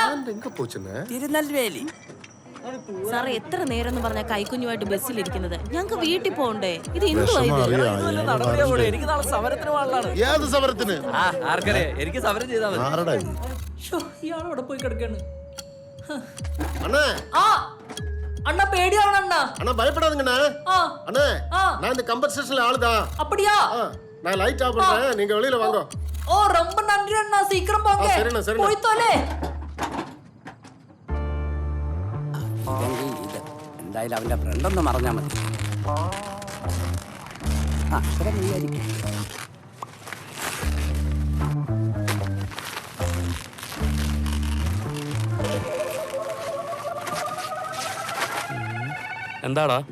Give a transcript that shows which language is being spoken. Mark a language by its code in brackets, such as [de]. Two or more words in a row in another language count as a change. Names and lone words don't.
[ml] തിരുനെൽവേലി. സാറേ, എത്ര നേരം എന്ന് പറഞ്ഞ കൈക്കുഞ്ഞുമായിട്ട് ബസ്സിലിരിക്കുന്നത്? ഞങ്ങൾക്ക് വീട്ടിൽ പോകണ്ടേ? ഇത് എനിക്ക് നാളെ സമരത്തിന് പോകാനുള്ളതാണ്. ഏത് സമരത്തിന്? എനിക്ക് സമരം ചെയ്താൽ മതി. ഇയാളവിടെ പോയി കിടക്കാണ്. [ta] அண்ணா பேடியாவன அண்ணா அண்ணா பயப்படாதீங்கண்ணா அண்ணா நான் இந்த கம்பர் ஸ்டேஷன்ல ஆளுதான். அப்படியா? நான் [en] light off [ta] பண்றேன், நீங்க வெளியில வாங்க. ஓ ரொம்ப நன்றி அண்ணா, சீக்கிரம் போங்க. சரிண்ணா சரிண்ணா. போய் தோலே. [ml] എന്തായാലും അവന്റെ ഫ്രണ്ടൊന്ന് മറഞ്ഞാ മതി. എന്താടാ?